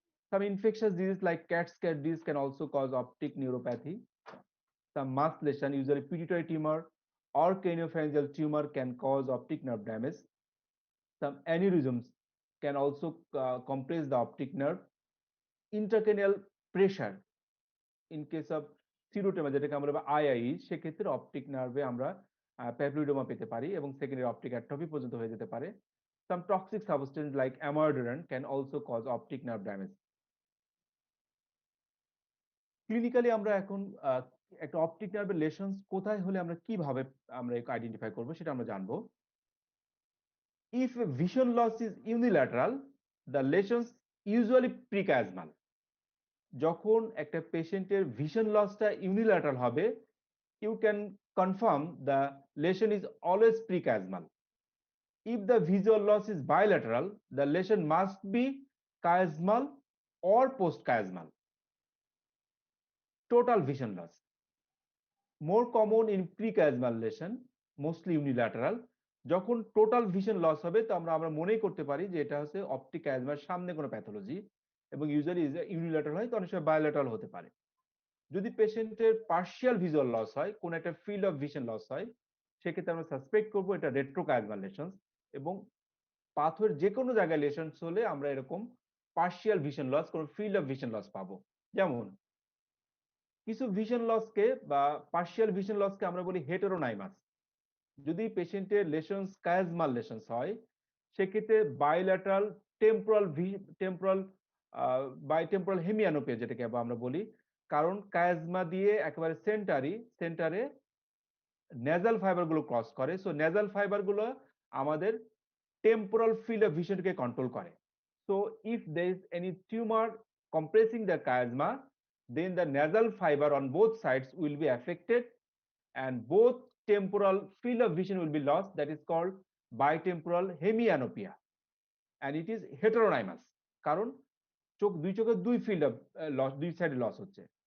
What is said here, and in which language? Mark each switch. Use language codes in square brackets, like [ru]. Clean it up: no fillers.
[en] Some infectious diseases like cat's scared disease can also cause optic neuropathy. Some mass lesion, usually pituitary tumor or craniopharyngeal tumor, can cause optic nerve damage. Some aneurysms can also compress the optic nerve. Intracranial pressure in case of [bn] সিরোটেমা, যেটাকে আমরা II, সেক্ষেত্রে optic নার্ভে আমরা প্যাপিলোডোমা পেতে পারি এবং secondary optic atrophy পর্যন্ত হয়ে যেতে পারে। [en] Some toxic substance like amiodarone can also cause optic nerve damage. [bn] Clinically আমরা এখন একটা অপটিক নার্ভের লেশনস কোথায় হলে আমরা কিভাবে আমরা আইডেন্টিফাই করব সেটা আমরা জানবো। [en] If vision loss is unilateral, the lesions usually prechiasmal. [bn] যখন একটা পেশেন্টের ভিশন লসটা ইউনিল্যাটারাল হবে, [en] you can confirm the lesion is always prechiasmal. If the visual loss is bilateral, the lesion must be chiasmal or postchiasmal. total vision loss. More common in prechiasmal lesion, mostly unilateral. [bn] যখন total vision loss হবে তো আমরা মনেই করতে পারি যে এটা হচ্ছে অপটিক অ্যাজমার সামনে কোনো প্যাথোলজি, এবং ইউজুয়ালি ইউনিল্যাটারাল হয় তো অনেক সময় বায়োল্যাটারাল হতে পারে। যদি পেশেন্টের পার্শিয়াল ভিজুয়াল লস হয়, কোন একটা ফিল্ড অফ ভিশন লস হয়, সেক্ষেত্রে আমরা সাসপেক্ট করবো এটা রেট্রোকায়াজমাল লেশনস, এবং পাথরের যে কোনো জায়গায় লেশনস হলে আমরা এরকম পার্শিয়াল ভিশন লস, কোন ফিল্ড অফ ভিশন লস পাবো। যেমন কিছু ভিশন লসকে বা পার্শিয়াল ভিশন লসকে আমরা বলি হেটেরোনাইমাস। যদি পেশেন্টের লেশনস কায়াজমাল লেশনস হয়, সেক্ষেত্রে বাইল্যাটারাল টেম্পোরাল টেম্পোরাল বাইটেম্পোরাল হেমিয়ানোপিয়া যেটাকে আমরা বলি, কারণ কায়াজমা দিয়ে একেবারে সেন্টারে নেজাল ফাইবার গুলো ক্রস করে। সো নেজাল ফাইবার গুলো আমাদের টেম্পোরাল ফিল্ড অফ ভিশনকে কন্ট্রোল করে। [en] So if there is any tumor compressing the chiasma, then the nasal fiber on both sides will be affected and both temporal field of vision will be lost. That is called bitemporal hemianopia, and it is heteronymous, [bn] কারণ চোখের দুই field of loss, দুই সাইডে loss হচ্ছে।